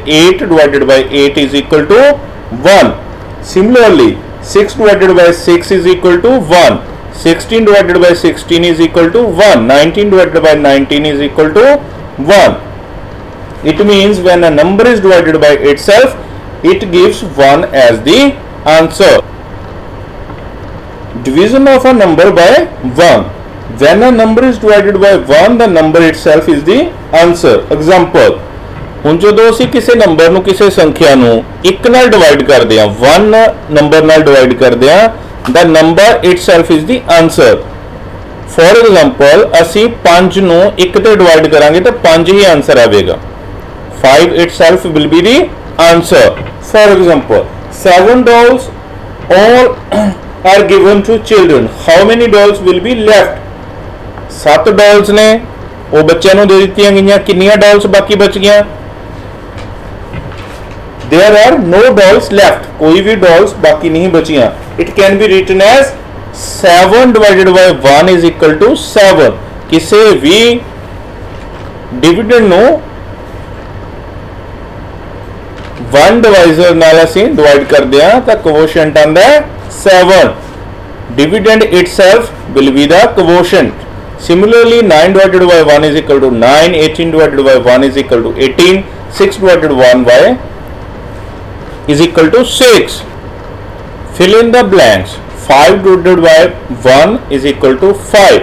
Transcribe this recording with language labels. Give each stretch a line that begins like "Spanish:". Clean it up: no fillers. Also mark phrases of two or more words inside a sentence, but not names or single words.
English: 8 divided by 8 is equal to 1. Similarly 6 divided by 6 is equal to 1, 16 divided by 16 is equal to 1, 19 divided by 19 is equal to 1. It means when a number is divided by itself, it gives 1 as the answer. Division of a number by 1. when a number is divided by 1 the number itself is the answer. Example,
Punjabi: ਹੁਣ ਜਦੋਂ ਅਸੀਂ ਕਿਸੇ ਨੰਬਰ ਨੂੰ ਕਿਸੇ ਸੰਖਿਆ ਨੂੰ 1 ਨਾਲ ਡਿਵਾਈਡ ਕਰਦੇ ਹਾਂ 1 ਨੰਬਰ ਨਾਲ ਡਿਵਾਈਡ ਕਰਦੇ ਹਾਂ
English: the number itself is the answer. For example,
Punjabi: ਅਸੀਂ 5 ਨੂੰ 1 ਤੇ ਡਿਵਾਈਡ ਕਰਾਂਗੇ ਤਾਂ 5 ਹੀ ਆਨਸਰ ਆਵੇਗਾ.
English: 5 itself will be the answer. For example, 7 dolls all are given to children. How many dolls will be left?
Punjabi: 7 dolls ਨੇ ਉਹ ਬੱਚਿਆਂ ਨੂੰ ਦੇ ਦਿੱਤੀਆਂ ਗਈਆਂ. ਕਿੰਨੀਆਂ dolls ਬਾਕੀ ਬਚ ਗਈਆਂ?
English: There are no dolls left.
Hindi: कोई भी dolls बाकी नहीं बचियां.
English: It can be written as 7 divided by 1 is equal to 7.
Punjabi: ਕਿਸੇ ਵੀ ਡਿਵੀਡੈਂਡ ਨੂੰ 1 ਡਿਵਾਈਜ਼ਰ ਨਾਲ ਅਸੀਂ ਡਿਵਾਈਡ ਕਰਦੇ ਹਾਂ ਤਾਂ ਕੁਓਸ਼ੈਂਟ ਆਉਂਦਾ ਹੈ 7.
English: Dividend itself will be the quotient. Similarly, 9 divided by 1 is equal to 9. 18 divided by 1 is equal to 18. 6 divided by 1 is equal to 6. Fill in the blanks. 5 divided by 1 is equal to 5.